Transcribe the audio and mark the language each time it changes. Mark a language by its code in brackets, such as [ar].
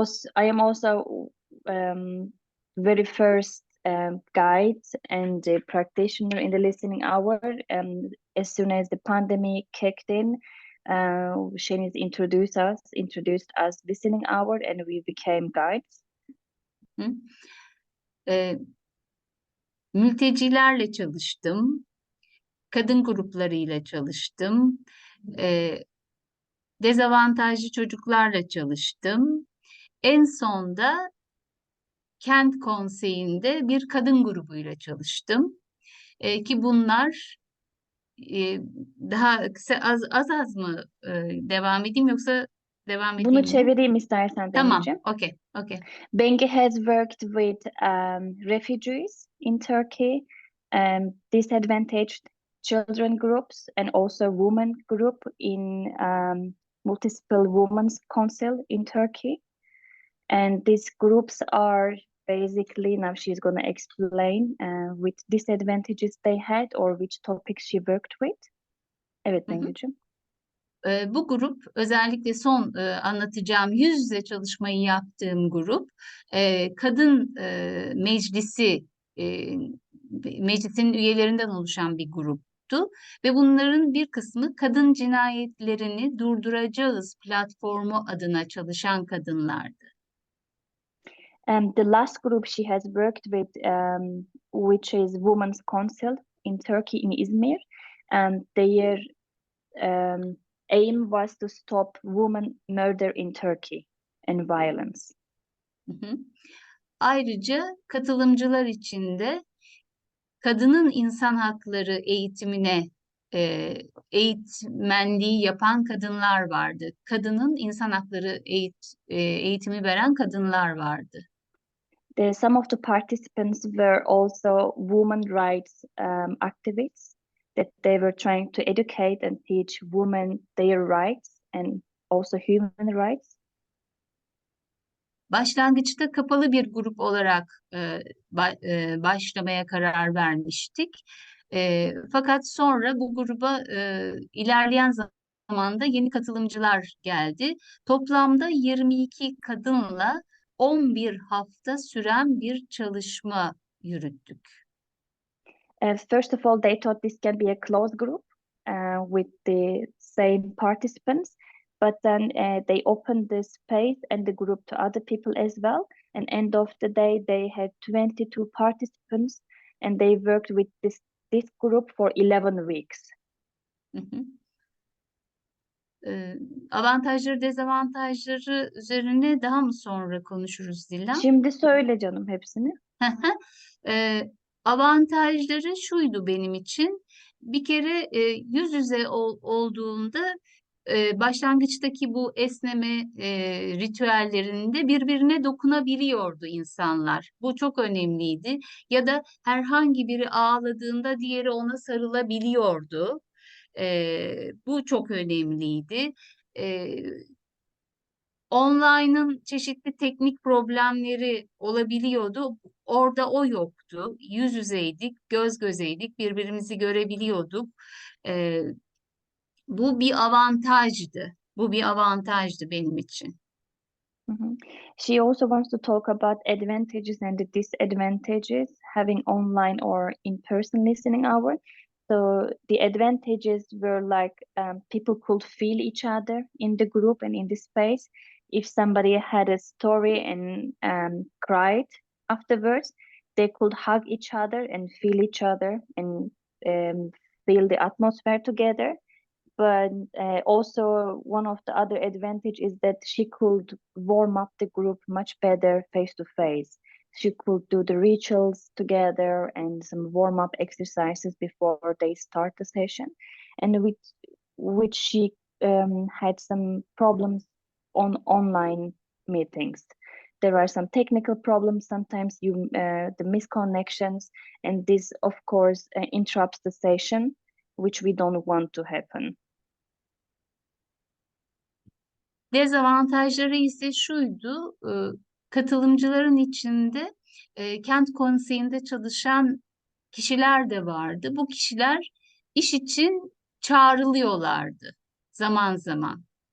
[en] I am also very first guide and the practitioner in the listening hour. As soon as the pandemic kicked in, Shanice introduced us listening hour, and we became guides. Hı. [tr] Mültecilerle çalıştım, kadın gruplarıyla çalıştım, dezavantajlı çocuklarla çalıştım. En son da kent konseyinde bir kadın grubuyla çalıştım. Ki bunlar daha kısa az mı devam edeyim yoksa devam edeyim Bunu mi? çevireyim istersen Tamam, Bengücüğüm. [en] okay. Bengü has worked with refugees in Turkey, disadvantaged children groups, and also women group in multiple women's council in Turkey. And these groups are basically, now she's going to explain which disadvantages they had or which topics she worked with. [tr] Evet Hı hı. Bengücüğüm. Bu grup özellikle son anlatacağım yüz yüze çalışmayı yaptığım grup kadın meclisi meclisin üyelerinden oluşan bir gruptu ve bunların bir kısmı kadın cinayetlerini durduracağız platformu adına çalışan kadınlardı. [en] And the last group she has worked with, which is Women's Council in Turkey in Izmir, and their aim was to stop women murder in Turkey and violence. Hı hı. [tr] Ayrıca katılımcılar içinde kadının insan hakları eğitimine eğitmenliği yapan kadınlar vardı. Kadının insan hakları eğitimi veren kadınlar vardı. [en] Some of the participants were also women rights activists that they were trying to educate and teach women their rights and also human rights. [tr] Başlangıçta kapalı bir grup olarak başlamaya karar vermiştik. Fakat sonra bu gruba ilerleyen zamanda yeni katılımcılar geldi. Toplamda 22 kadınla 11 hafta süren bir çalışma yürüttük. [en] First of all, they thought this can be a closed group with the same participants, but then they opened the space and the group to other people as well. And end of the day, they had 22 participants, and they worked with this group for 11 weeks. Hı hı. [tr] Avantajları, dezavantajları üzerine daha mı sonra konuşuruz Dilan? Şimdi söyle canım hepsini. Avantajları şuydu benim için. Bir kere yüz yüze olduğunda başlangıçtaki bu esneme ritüellerinde birbirine dokunabiliyordu insanlar. Bu çok önemliydi. Ya da herhangi biri ağladığında diğeri ona sarılabiliyordu. Bu çok önemliydi. Online'ın çeşitli teknik problemleri olabiliyordu. Orada o yoktu. Yüz yüzeydik, göz gözeydik, birbirimizi görebiliyorduk. Bu bir avantajdı. Bu bir avantajdı benim için. [en] She also wants to talk about advantages and the disadvantages having online or in-person listening hour. So the advantages were like people could feel each other in the group and in the space. If somebody had a story and cried afterwards, they could hug each other and feel each other and feel the atmosphere together. But also one of the other advantage is that she could warm up the group much better face to face. She could do the rituals together and some warm up exercises before they start the session, and which she had some problems on online meetings. there are some technical problems. Sometimes the misconnections, and this of course interrupts the session, which we don't want to happen. [tr] Dezavantajları ise şuydu, katılımcıların içinde kent konseyinde çalışan kişiler de vardı. Bu kişiler iş için çağrılıyorlardı zaman zaman.